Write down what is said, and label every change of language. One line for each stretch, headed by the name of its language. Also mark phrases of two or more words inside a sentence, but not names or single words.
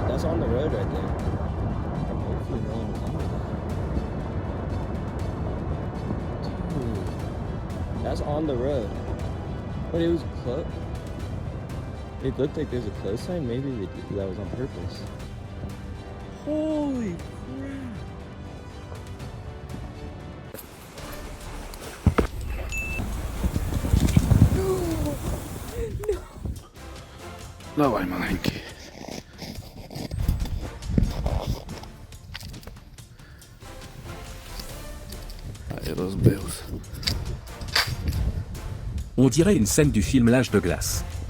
English: That's on the road right there. Hopefully no one will come with that. Dude, that's on the road. But it was close. It looked like there's a close sign. Maybe that was on purpose. Holy crap!
Ukrainian: Давай, маленький. Ай, розбився.
French: On dirait une scène du film L'Âge de glace.